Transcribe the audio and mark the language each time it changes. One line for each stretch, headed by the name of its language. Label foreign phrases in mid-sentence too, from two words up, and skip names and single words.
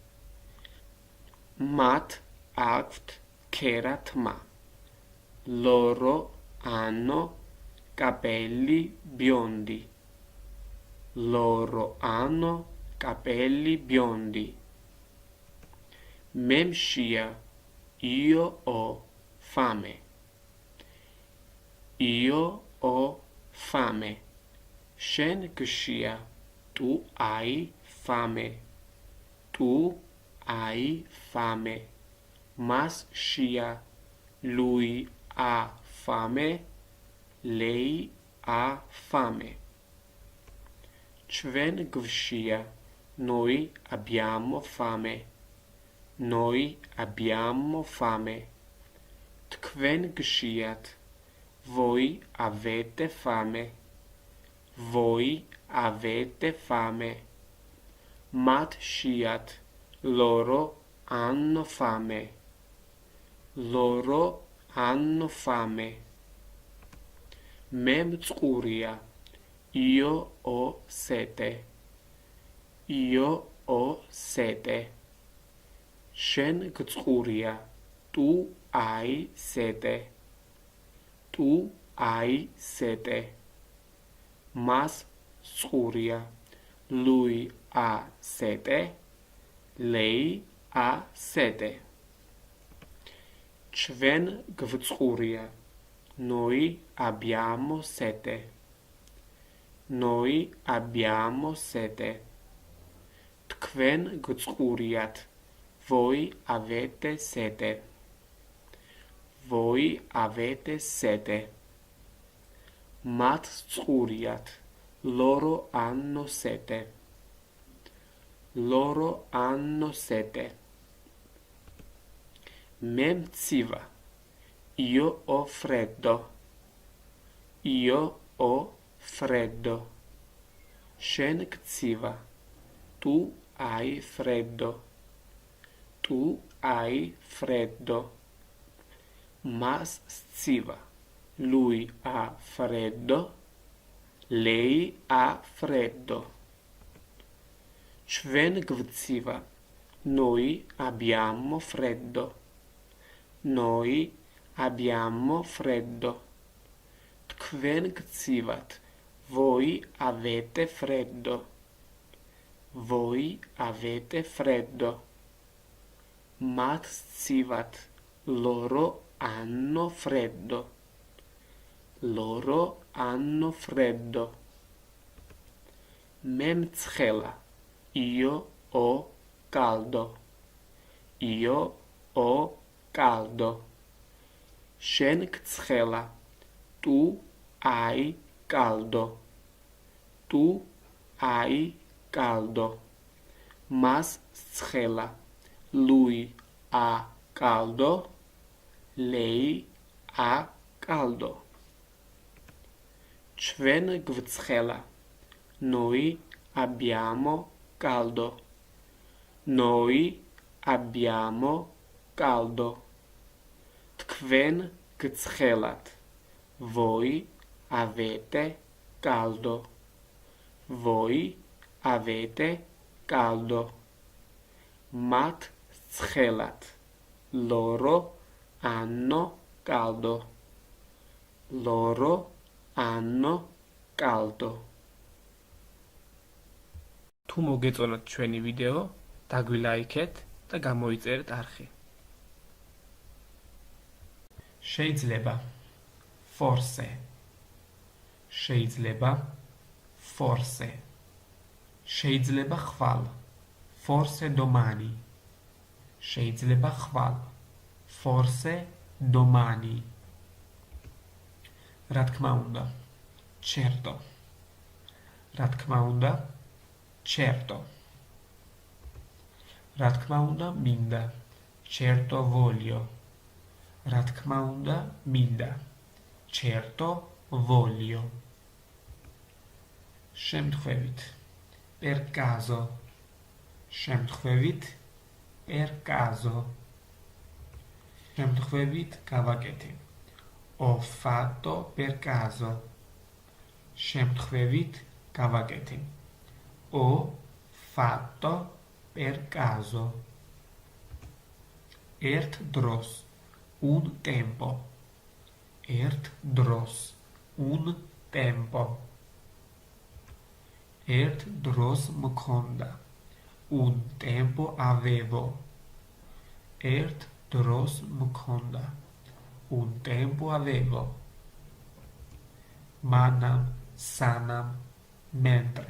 Georgian: მათ აქვთ ქერათმა,
Italian: loro hanno capelli biondi, loro hanno capelli biondi.
Georgian: მე მშია,
Italian: io ho fame. Io ho fame.
Georgian: შენ გშია.
Italian: Tu hai fame. Tu hai fame.
Georgian: მას შია.
Italian: Lui ha fame. Lei ha fame.
Georgian: ჩვენ გვშია.
Italian: Noi abbiamo fame. Noi abbiamo fame.
Georgian: თქვენ გშიათ.
Italian: Voi avete fame. Voi avete fame.
Georgian: Მათ შიათ.
Italian: Loro hanno fame. Loro hanno fame.
Georgian: მე მწყურია.
Italian: Io ho sete. Io ho sete.
Georgian: შენ გწყურია.
Italian: Tu hai sete. Tu hai sete.
Georgian: მას წყურია.
Italian: Lui ha sete. Lei ha sete.
Georgian: ჩვენ გვწყურია.
Italian: Noi abbiamo sete. Noi abbiamo sete.
Georgian: თქვენ გწყურიათ.
Italian: Voi avete sete. Voi avete sete.
Georgian: მათ წყურიათ.
Italian: Loro hanno sete. Loro hanno sete.
Georgian: მე მცივა.
Italian: Io ho freddo. Io ho freddo.
Georgian: შენ გცივა.
Italian: Tu hai freddo. Tu hai freddo.
Georgian: მას სცივა.
Italian: Lui ha freddo. Lei ha freddo.
Georgian: ჩვენ გვცივა.
Italian: Noi abbiamo freddo. Noi abbiamo freddo.
Georgian: თქვენ გცივათ.
Italian: Voi avete freddo. Voi avete freddo.
Georgian: მათ სცივათ.
Italian: Loro hanno freddo. Loro hanno freddo.
Georgian: მე მცხელა.
Italian: Io ho caldo. Io ho caldo.
Georgian: შენ გცხელა.
Italian: Tu hai caldo. Tu hai caldo.
Georgian: მას სცხელა.
Italian: Lui ha caldo. Lei ha caldo.
Georgian: ჩვენ გვცხელა.
Italian: Noi abbiamo caldo. Noi abbiamo caldo.
Georgian: თქვენ გცხელათ.
Italian: Voi avete caldo. Voi avete caldo.
Georgian: მათ ცხელათ.
Italian: Loro hanno caldo. Loro hanno caldo.
Georgian: თუ მოგეწონათ ჩვენი ვიდეო, დაგვილაიქეთ და გამოიწერეთ არხი. შეიძლება.
Italian: Forse. შეიძლება.
Georgian: Forse. შეიძლება ხვალ.
Italian: Forse domani.
Georgian: შეიძლება ხვალ.
Italian: Forse domani.
Georgian: რა თქმა უნდა. Certo. რა თქმა უნდა. Certo. რა თქმა უნდა მინდა.
Italian: Certo voglio.
Georgian: რა თქმა უნდა მინდა.
Italian: Certo voglio. შემთხვევით. Per caso. შემთხვევით. Per caso.
Georgian: შემთხვევით გავაკეთე.
Italian: Ho fatto per caso.
Georgian: შემთხვევით გავაკეთე.
Italian: Ho fatto per caso.
Georgian: ერთ დროს.
Italian: Un tempo.
Georgian: ერთ დროს.
Italian: Un tempo.
Georgian: ერთ დროს მქონდა.
Italian: Un tempo avevo.
Georgian: ერთ დროს მქონდა.
Italian: un tempo avevo.
Georgian: მანამ, სანამ,
Italian: mentre.